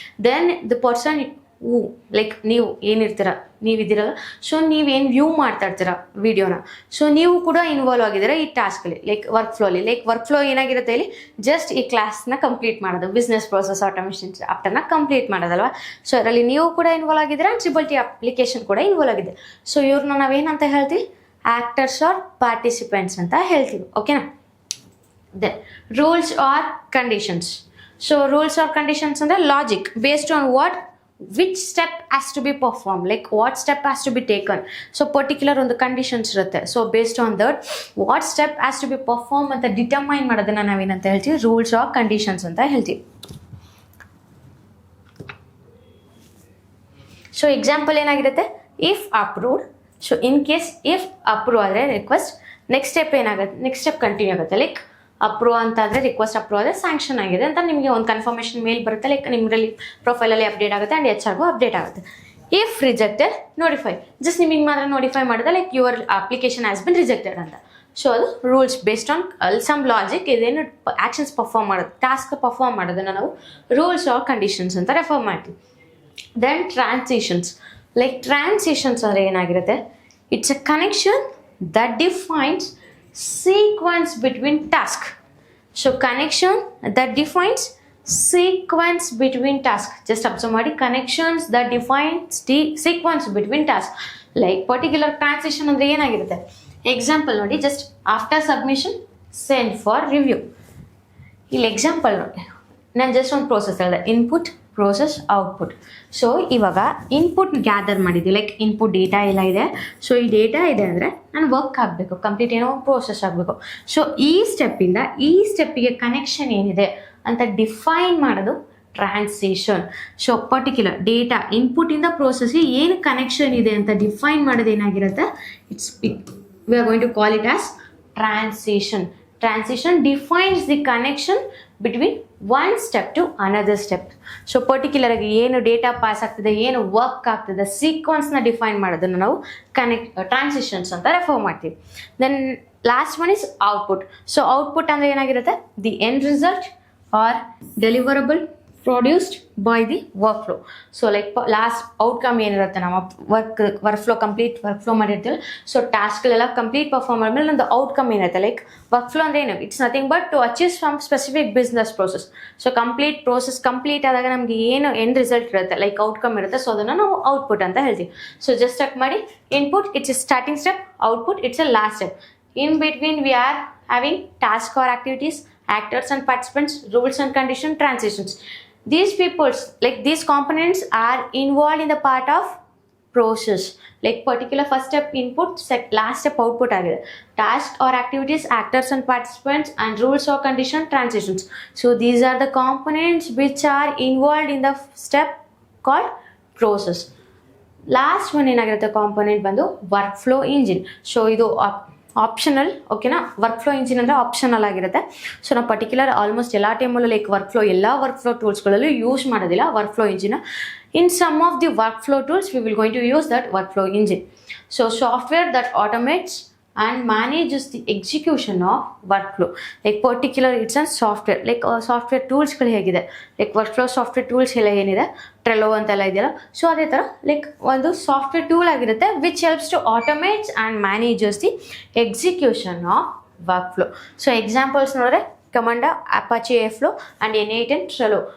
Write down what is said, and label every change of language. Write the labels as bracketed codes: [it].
[kn] Then the person like ನೀವಿದ್ದೀರಲ್ಲ, so ನೀವೇನು view ಮಾಡ್ತಾ ಇರ್ತೀರ ವಿಡಿಯೋನ, ಸೊ ನೀವು ಕೂಡ ಇನ್ವಾಲ್ವ್ ಆಗಿದ್ದೀರಾ ಈ ಟಾಸ್ಕಲ್ಲಿ, like work ಫ್ಲೋಲಿ. Like work flow ಏನಾಗಿರುತ್ತೆ ಇಲ್ಲಿ, ಜಸ್ಟ್ ಈ ಕ್ಲಾಸ್ನ ಕಂಪ್ಲೀಟ್ ಮಾಡೋದು, business process automation ಚಾಪ್ಟರ್ನ complete ಮಾಡೋದಲ್ವಾ. So ಅದರಲ್ಲಿ ನೀವು ಕೂಡ ಇನ್ವಾಲ್ವ್ ಆಗಿದ್ದೀರಾ, TTT ಅಪ್ಲಿಕೇಶನ್ ಕೂಡ ಇನ್ವಾಲ್ವ್ ಆಗಿದೆ. ಸೊ ಇವ್ರನ್ನ ನಾವೇನಂತ ಹೇಳ್ತೀವಿ, ಆ್ಯಕ್ಟರ್ಸ್ ಆರ್ ಪಾರ್ಟಿಸಿಪೆಂಟ್ಸ್ ಅಂತ ಹೇಳ್ತೀವಿ, ಓಕೆನಾ. [en] Then rules or conditions. So rules or conditions [kn] ಅಂದ್ರೆ [en] logic based on which step has to be performed, like what step has to be taken. So particular [kn] ಒಂದು [en] conditions [kn] ಇರುತ್ತೆ. [en] So based on that what step has to be performed [kn] ಅಂತ determine ಮಾಡೋದನ್ನ ನಾವೇನಂತ ಹೇಳ್ತೀವಿ, rules R conditions ಅಂತ ಹೇಳ್ತೀವಿ. So example ಏನಾಗಿರುತ್ತೆ, [en] If approved. [kn] So in case if approve ಆದರೆ ರಿಕ್ವೆಸ್ಟ್, ನೆಕ್ಸ್ಟ್ ಸ್ಟೆಪ್ ಏನಾಗುತ್ತೆ, ನೆಕ್ಸ್ಟ್ ಸ್ಟೆಪ್ ಕಂಟಿನ್ಯೂ ಆಗುತ್ತೆ. ಲೈಕ್ ಅಪ್ರೂವ್ ಅಂತ ಆದರೆ, ರಿಕ್ವೆಸ್ಟ್ ಅಪ್ರೂವ್ ಆದರೆ ಸ್ಯಾಂಕ್ಷನ್ ಆಗಿದೆ ಅಂತ ನಿಮಗೆ ಒಂದು ಕನ್ಫರ್ಮೇಷನ್ ಮೇಲ್ ಬರುತ್ತೆ, ಲೈಕ್ ನಿಮ್ಮಲ್ಲಿ ಪ್ರೊಫೈಲಲ್ಲಿ ಅಪ್ಡೇಟ್ ಆಗುತ್ತೆ ಆ್ಯಂಡ್ HR ಅಪ್ಡೇಟ್ ಆಗುತ್ತೆ. [en] If rejected, notify. [kn] ಜಸ್ಟ್ ನಿಮಗೆ ಮಾತ್ರ ನೋಟಿಫೈ ಮಾಡಿದೆ, [en] like your application has been rejected [kn] ಅಂತ. ಸೊ ಅದು [en] rules based on some logic, [kn] ಇದೇನು ಆ್ಯಕ್ಷನ್ಸ್ ಪರ್ಫಾರ್ಮ್ ಮಾಡೋದು, ಟಾಸ್ಕ್ ಪರ್ಫಾರ್ಮ್ ಮಾಡೋದನ್ನು ನಾವು ರೂಲ್ಸ್ ಆರ್ ಕಂಡೀಷನ್ಸ್ ಅಂತ ರೆಫರ್ ಮಾಡ್ತೀವಿ. [en] Then transitions. Like transitions [kn] ಅಂದರೆ ಏನಾಗಿರುತ್ತೆ, [en] It's a connection that defines sequence between tasks. So connection that defines sequence between tasks. Just observe [kn] ಮಾಡಿ, [en] connections that defines the sequence between tasks. Like particular transition [kn] ಅಂದರೆ ಏನಾಗಿರುತ್ತೆ, [en] example [kn] ನೋಡಿ, [en] Just after submission send for review. [kn] ಇಲ್ಲಿ example ನೋಡಿ, ನಾನು just ಒಂದು process ಹೇಳಿದೆ, input process output. So ಇವಾಗ ಇನ್ಪುಟ್ ಗ್ಯಾದರ್ ಮಾಡಿದ್ವಿ, ಲೈಕ್ ಇನ್ಪುಟ್ ಡೇಟಾ ಎಲ್ಲ ಇದೆ. ಸೊ ಈ ಡೇಟಾ ಇದೆ ಅಂದರೆ ನಾನು ವರ್ಕ್ ಆಗಬೇಕು, ಕಂಪ್ಲೀಟ್ ಏನೋ ಪ್ರೋಸೆಸ್ ಆಗಬೇಕು. ಸೊ ಈ ಸ್ಟೆಪ್ಪಿಗೆ ಕನೆಕ್ಷನ್ ಏನಿದೆ ಅಂತ ಡಿಫೈನ್ ಮಾಡೋದು ಟ್ರಾನ್ಸಿಷನ್. ಸೊ ಪರ್ಟಿಕ್ಯುಲರ್ ಡೇಟಾ ಇನ್ಪುಟ್ಟಿಂದ ಪ್ರೋಸೆಸ್ಗೆ ಏನು ಕನೆಕ್ಷನ್ ಇದೆ ಅಂತ ಡಿಫೈನ್ ಮಾಡೋದು ಏನಾಗಿರುತ್ತೆ, [en] we are going to call it as transition. Transition defines the connection between one step to another step. [kn] So particular ಆಗಿ ಏನು ಡೇಟಾ ಪಾಸ್ ಆಗ್ತದೆ, ಏನು ವರ್ಕ್ ಆಗ್ತದೆ, ಸೀಕ್ವೆನ್ಸ್ನ ಡಿಫೈನ್ ಮಾಡೋದನ್ನು ನಾವು ಟ್ರಾನ್ಸಿಷನ್ಸ್ ಅಂತ ರೆಫರ್ ಮಾಡ್ತೀವಿ. [en] Then last one is output. So output [kn] ಅಂದರೆ ಏನಾಗಿರುತ್ತೆ, [en] The end result or deliverable produced by the workflow. [kn] So like last outcome ಏನಿರುತ್ತೆ, ನಾವು work flow complete work flow ಮಾಡಿರ್ತೀವಿ. ಸೊ ಟಾಸ್ಕ್ಗಳೆಲ್ಲ ಕಂಪ್ಲೀಟ್ ಪರ್ಫಾರ್ಮ್ ಆದಮೇಲೆ ನಮ್ಮದು ಔಟ್ಕಮ್ ಏನಿರುತ್ತೆ, ಲೈಕ್ ವರ್ಕ್ ಫ್ಲೋ ಅಂದರೆ ಏನು, [en] It's nothing but to achieve some specific business process. [kn] So process complete ಆದಾಗ ನಮಗೆ ಏನು ಎಂಡ್ ರಿಸಲ್ಟ್ ಇರುತ್ತೆ, ಲೈಕ್ ಔಟ್ಕಮ್ ಇರುತ್ತೆ. ಸೊ ಅದನ್ನು ನಾವು ಔಟ್ಪುಟ್ ಅಂತ ಹೇಳ್ತೀವಿ. ಸೊ ಜಸ್ಟ್ ಚೆಕ್ ಮಾಡಿ, [en] Input it's a starting step, output it's a last step. In between we are having task or activities, actors and participants, rules and condition, transitions. These peoples, like these components are involved in the part of process. Like particular first step input, last step output [kn] agide. [en] Task or activities, actors and participants, and rules or condition, transitions. So these are the components which are involved in the step called process. [kn] Last one ಏನಾಗಿರುತ್ತೆ component ಬಂದು work flow engine. So ಇದು optional, ಓಕೆನಾ. Work flow engine ಅಂದರೆ optional ಆಗಿರುತ್ತೆ. So ನಾವು particular almost ಎಲ್ಲ ಟೈಮಲ್ಲೂ like ಎಲ್ಲ ವರ್ಕ್ ಫ್ಲೋ ಟೂಲ್ಸ್ಗಳಲ್ಲೂ ಯೂಸ್ ಮಾಡೋದಿಲ್ಲ work flow engine. [en] In some of the workflow tools we will going to use that workflow engine. So software that automates and manages the execution of workflow. [kn] Like particular it's a software, like software tools ಗಳು ಹೇಗಿದೆ, like workflow software tools ಎಲ್ಲ ಏನಿದೆ, ಟ್ರೆಲೋ ಅಂತೆಲ್ಲ ಇದೆಯಲ್ಲ, so ಅದೇ ಥರ like ಒಂದು software tool ಆಗಿರುತ್ತೆ [en] Which helps to automates and manages the execution of workflow. [kn] So examples ನೋಡಿದ್ರೆ ಕಮಾಂಡ, ಅಪಾಚಿ ಏರ್ಫ್ಲೋ ಆ್ಯಂಡ್ N8 and ಟ್ರೆಲೋ.